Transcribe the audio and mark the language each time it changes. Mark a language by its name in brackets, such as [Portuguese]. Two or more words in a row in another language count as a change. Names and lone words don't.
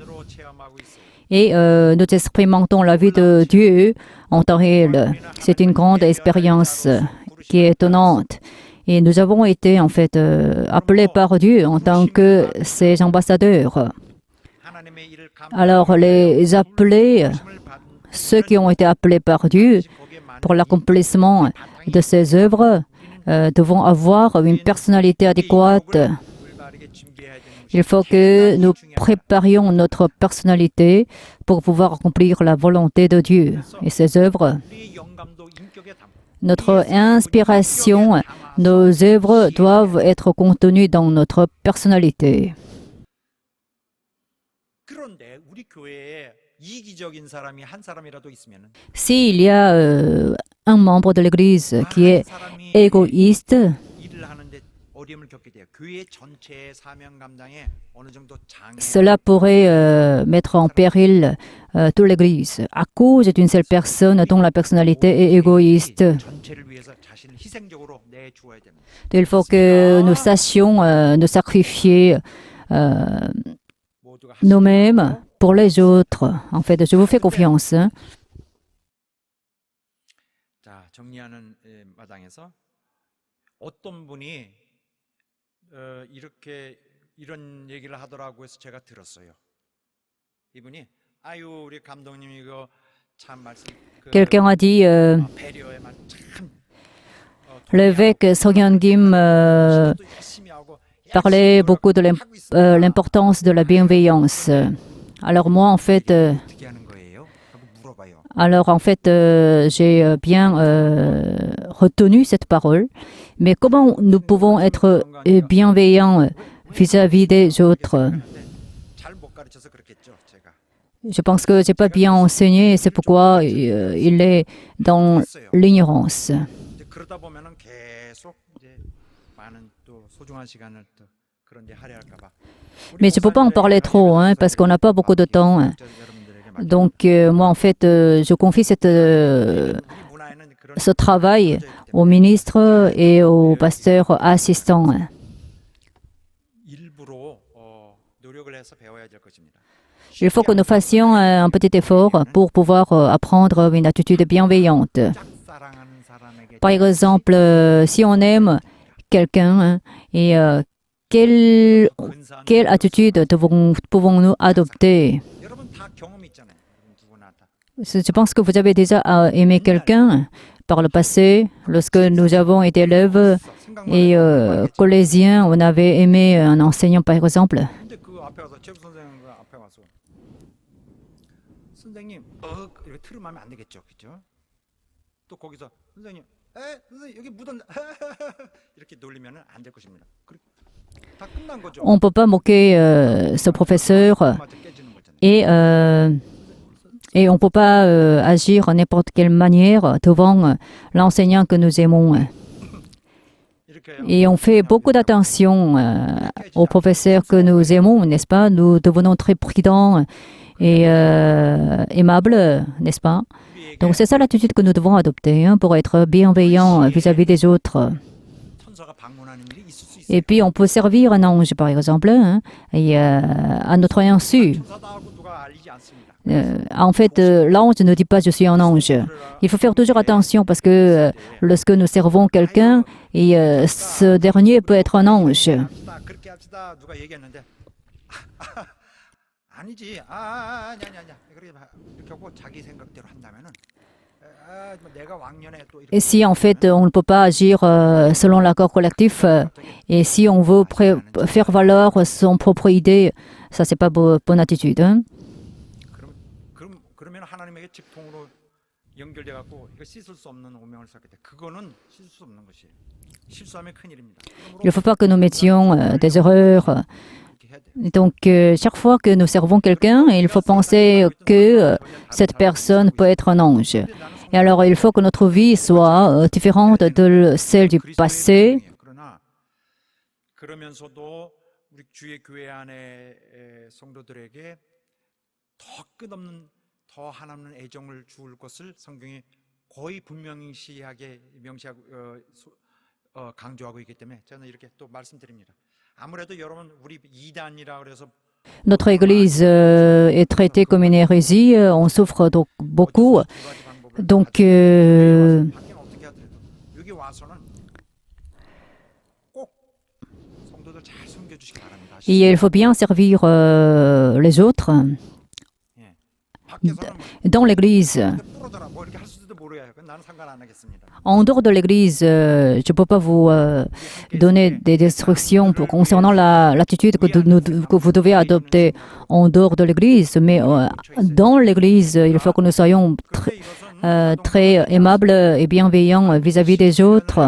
[Korean] 으로 체험하고 있어요. [French] et nous expérimentons la vie de Dieu en temps réel. C'est une grande expérience qui est étonnante. Et nous avons été en fait appelés par Dieu en tant que ses ambassadeurs. [Korean] 하나님의 일을 [French] Alors les appelés, [Korean] 감심을 받은 [French] ceux qui ont été appelés par Dieu [Korean] 거기에 많은 [French] pour l'accomplissement de ses œuvres, devons avoir une personnalité adéquate. [Korean] 올바르게 준비해야 되는 [French] Il faut que nous préparions notre personnalité pour pouvoir accomplir la volonté de Dieu et ses œuvres. [Korean] 우리의 영감도 인격에 담고 [French] Notre inspiration, nos œuvres doivent être contenues dans notre personnalité. [Korean] 그런데 우리 교회에 이기적인 사람이 한 사람이라도 있으면 [French] S'il y a un membre de l'Église qui est égoïste, [Korean] 일을 하는데 어려움을 겪게 돼요. 교회 전체의 사명 감당에 어느 정도 장애. [French] Cela pourrait mettre en péril toute l'Église à cause d'une seule personne dont la personnalité est égoïste. [Korean] 전체를 위해서 자신을 희생적으로 내주어야 됩니다. [French] Il faut que nous sachions nous sacrifier [Korean] 모두가 [French] nous-mêmes pour les autres. En fait, je vous fais confiance. [Korean] 자, 정리하는 마당에서 어떤 분이 이렇게 이런 얘기를 하더라고 해서 제가 들었어요. 이분이 아유 우리 감독님 이거 참 말씀 [French] Quelqu'un a dit [Korean] 배려에만 참 [French] l'évêque Sogyan Kim [Korean] 열심히 하고 [French] parlait beaucoup de l'importance de la bienveillance. Alors moi, en fait, [Korean] 어떻게 하는 거예요? 하고 물어봐요. [French] j'ai bien retenu cette parole. Mais comment nous pouvons être bienveillants vis-à-vis des autres? [Korean] 잘 못 가르쳐서 그렇겠죠, 제가. [French] Je pense que je n'ai pas bien enseigné et c'est pourquoi il est dans l'ignorance. [Korean] 이제 그러다 보면은 계속 이제 많은 또 소중한 시간을 또 그런 데 할애할까 봐. [French] Mais je ne peux pas en parler trop, hein, parce qu'on n'a pas beaucoup de temps. Donc, moi, en fait, je confie ce travail au ministre et au pasteur assistant. [Korean] 일부러 노력을 해서 배워야 될 것입니다. [French] Il faut que nous fassions un petit effort pour pouvoir apprendre une attitude bienveillante. [Korean] 짝사랑하는 사람에게 [French] Par exemple, si on aime quelqu'un, hein, et quelle attitude pouvons-nous adopter? [Korean] 여러분 다 경험이 있잖아요. 누구나 다. [French] Je pense que vous avez déjà aimé quelqu'un par le passé, lorsque nous avons été élèves et collégiens, on avait aimé un enseignant, par exemple. [Korean] 근데 그 앞에 가서 최부 선생님 그 앞에 와서 선생님 이렇게 틀으면 안 되겠죠, 그렇죠? 또 거기서 선생님 여기 묻었네 이렇게 놀리면은 안 될 것입니다. 다 끝난 거죠. [French] On ne peut pas moquer ce professeur [Korean] 맞아 깨지는 거잖아요. [French] et on ne peut pas agir en n'importe quelle manière devant l'enseignant que nous aimons. [Korean] 이렇게 [French] Et on fait beaucoup d'attention aux professeurs que nous aimons, n'est-ce pas? Nous devenons très prudents et aimables, n'est-ce pas? Donc c'est ça l'attitude que nous devons adopter hein, pour être bienveillants vis-à-vis des autres. [Korean] 천사가 방문하는 일이 있을 수 있어요. [French] Et puis on peut servir un ange, par exemple, hein, et, à notre insu. [Korean] 천사다 하고 누가 알리지 않습니다. [French] En fait, l'ange ne dit pas je suis un ange. Il faut faire toujours attention parce que lorsque nous servons quelqu'un, et ce dernier peut être un ange. [Korean] 합시다. 그렇게 합시다. 누가 얘기했는데 아니지. 아니야. 이렇게 하고 자기 생각대로 한다면은 내가 왕년에 또 이렇게 [French] Et si en fait on ne peut pas agir selon l'accord collectif, et si on veut faire valoir son propre idée, ça c'est pas bonne attitude. Hein? [Korean] 그러면 하나님에게 직통으로 연결돼 갖고 이거 씻을 수 없는 오명을 쌓게 돼. 그거는 씻을 수 없는 것이에요. 실수하면 큰일입니다. [French] Il ne faut pas que nous mettions des erreurs. Donc, chaque fois que nous servons quelqu'un, il faut penser que cette personne peut être un ange. Et alors, il faut que notre vie soit différente de celle du passé. [Korean] 그러나 그러면서도 우리 주의 교회 안에 성도들에게 더 끝없는 더 하나님은 애정을 주을 것을 성경이 거의 분명시하게 명시하고 강조하고 있기 때문에 저는 이렇게 또 말씀드립니다. 아무래도 여러분 우리 이단이라 그래서 [French] Notre Église est traitée comme une hérésie. On souffre donc beaucoup. Donc, [Korean] 어떻게 하더라도 여기 와서는 꼭 성도들 잘 섬겨주시기 바랍니다. [French] il faut bien servir les autres [Korean] 밖에서는 [French] dans l'Église. [Korean] 부러져라 뭐 이렇게 할 수도 모르겠어요. 나는 상관 안 하겠습니다. [French] En dehors de l'Église, je ne peux pas vous donner des instructions concernant l'attitude que vous devez adopter en dehors de l'Église, mais dans l'Église, il faut que nous soyons très aimables et bienveillants vis-à-vis des autres.